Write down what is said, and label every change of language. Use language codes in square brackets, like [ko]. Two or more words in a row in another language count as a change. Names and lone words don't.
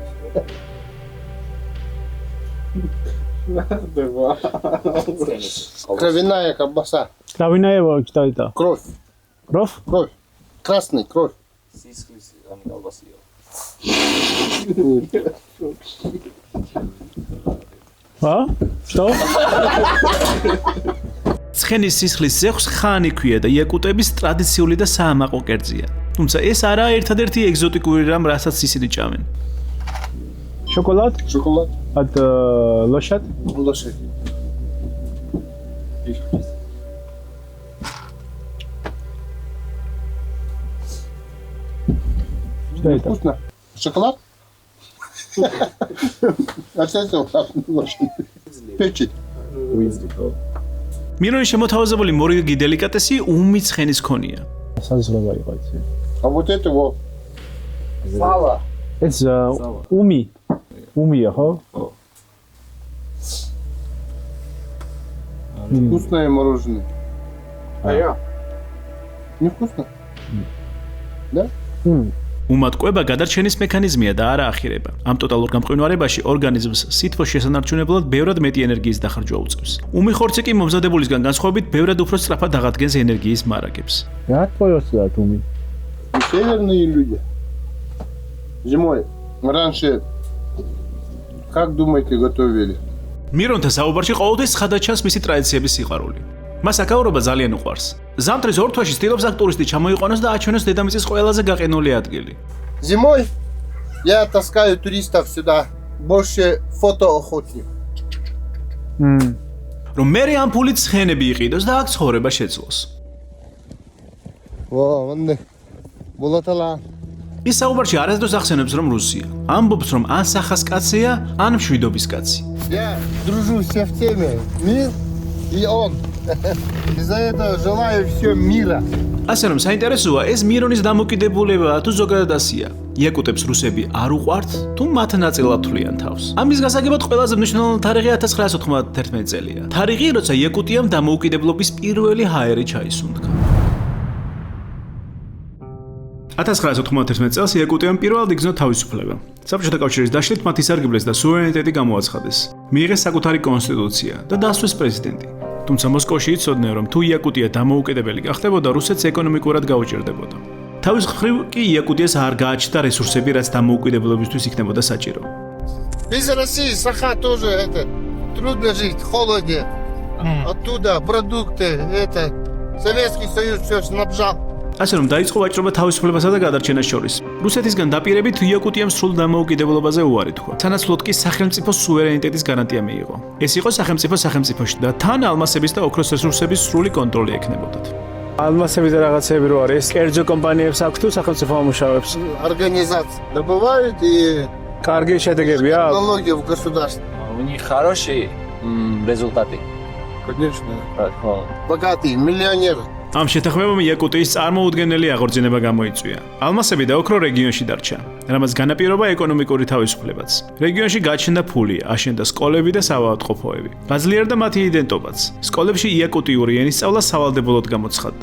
[ru] Кровяная колбаса. Кровяная что это? Кровь. Кровь? Кровь. Красный кровь. Сисхлис, а не колбасио. А? Что? [ka] ცხენის სისხლის ზეხვს ხანი ქვია და იაკუტების ტრადიციული და საამაყო კერძია. თუმცა ეს არაა ერთადერთი ეგზოტიკური რამ, რასაც ისინი ჭამენ. [ru] Шоколад Шоколад. от лошадь? Лошадь. Что это? Вкусно. Шоколад? А что это лошадь? Печень. [ka] მირონის შემოთავაზებული მორიგი დელიკატესი უმი ცხენის ქონია. საზრობა იყო ეს. [ru] А вот это вот. Сало. [ka] ეს უმი. უმია, ხო? [ru] Вкусное мороженое. А я. Невкусно? [ka] უმად კვება გადარჩენის მექანიზმია და არა ახირება. ამ ტოტალურ გამყინვარებაში ორგანიზმს სითბოს შესანარჩუნებლად ბევრად მეტი ენერგიის დახარჯვა უწევს. უმი ხორცი კი მომზადებულისგან განსხვავებით ბევრად უფრო სწრაფად აღადგენს ენერგიის მარაგებს. რა თქოა უმი? [ru] Северные люди. Зимой. Раньше, как думаете, готовили? [ka] მირონთა საუბარში ყოველთვის ხადაჩანს მისი ტრადიციების სიყვარული. მას აქაურობა ძალიან უყვარს. ზამთრის ორ თვეში ცდილობს აქ ტურისტი ჩამოიყვანოს და აჩვენოს დედამიწის ყველაზე გაყინული ადგილი. [ru] Зимой я таскаю туристов сюда. Больше фотоохотник. [ka] რომ მერე ამ ფულით ცხენები იყიდოს და აქ ცხოვრება შეძლოს. [ru] вон Булатала. [ka] ის საუბარში არასდროს ახსენებს რომ რუსია. ამბობს რომ ან სახას კაცია, ან მშვიდობის კაცი. [ru] Я дружу все в теме. Мир и он. Из-за этого желаю всем мира. [ka] ასე რომ საინტერესოა ეს მირონის დამოკიდებულება თუ ზოგადად ასია. იაკუტებს რუსები არ უყვართ თუ მათ ნაწილად თვლიან თავს. ამის გასაგებად ყველაზე მნიშვნელოვანი თარიღი 1991 წელია. თარიღი, როცა იაკუტიამ დამოუკიდებლობის პირველი ჰაერი ჩაისუნთქა. 1991 წელს იაკუტიამ პირველად იგრძნო თავისუფლება. საბჭოთა კავშირის დაშლით მათ ისარგებლეს და სუვერენიტეტი გამოაცხადეს. მიიღეს საკუთარი კონსტიტუცია და დასვეს პრეზიდენტი. თუმცა მოსკოვში იცოდნენ, რომ თუ იაკუტია დამოუკიდებელი გახდებოდა, რუსეთს ეკონომიკურად გაუჭირდებოდა. თავის მხრივ კი იაკუტიას არ გააჩნდა რესურსები, რაც დამოუკიდებლობისთვის იქნებოდა საჭირო. [ru] Из России Саха тоже трудно жить, в холоде. Оттуда продукты, Советский Союз все снабжал. [ka] ასე რომ დაიწყო ვაჭრობა თავისუფლებასა და გადარჩენას შორის. რუსეთისგან დაპირებით იაკუტიამ სრულ დამოუკიდებლობაზე უარი თქვა. სანაცვლოდ კი სახელმწიფოს სუვერენიტეტის გარანტია მიიღო. ეს იყო სახელმწიფოში და თან ალმასების და ოქროს რესურსების სრული კონტროლი ექნებოდათ. ალმასები და რაღაცები რო არის, კერძო კომპანიებს აქვს თუ სახელმწიფო ამუშავებს? [ru] Организации добывают и [ka] კარგი შედეგებია? [ru] налоги в государство. У них хорошие результаты. Конечно. Богатые, миллионеры. [ka] ამ შეთანხმებამ იაკუტიის წარმოუდგენელი აღორძინება გამოიწვია. ალმასები და ოქრო რეგიონში დარჩა, რამაც განაპირობა ეკონომიკური თავისუფლებაც. რეგიონში გაჩნდა ფული, აშენდა სკოლები და საავადმყოფოები. გაძლიერდა მათი იდენტობაც. სკოლებში იაკუტიური ენის სწავლა სავალდებულოდ გამოცხადდა.